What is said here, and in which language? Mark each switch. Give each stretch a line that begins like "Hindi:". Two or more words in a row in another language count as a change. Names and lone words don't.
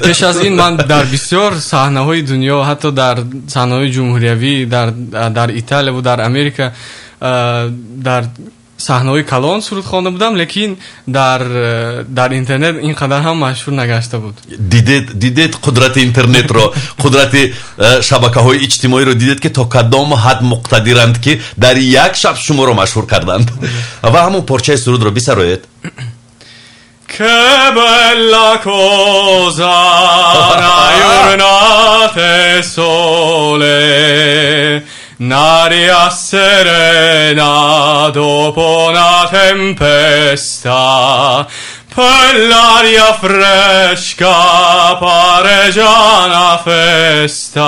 Persian: پیش از این من در بسیار صحنه های دنیا حتی در صحنه های جمهوریوی در ایتالیا و در امریکا در صحنه های کلان سرود خوانده بودم لیکن در اینترنت اینقدر هم مشهور نگشته بود. دیدید قدرت اینترنت رو قدرت شبکه های اجتماعی رو دیدید که تا کدام حد مقتدرند که در یک شب شما رو مشهور کردند. و همون پارچه سرود رو بسرایید.
Italian: Che bella cosa una giornata sole, un'aria serena dopo una tempesta, per l'aria fresca pare già una festa.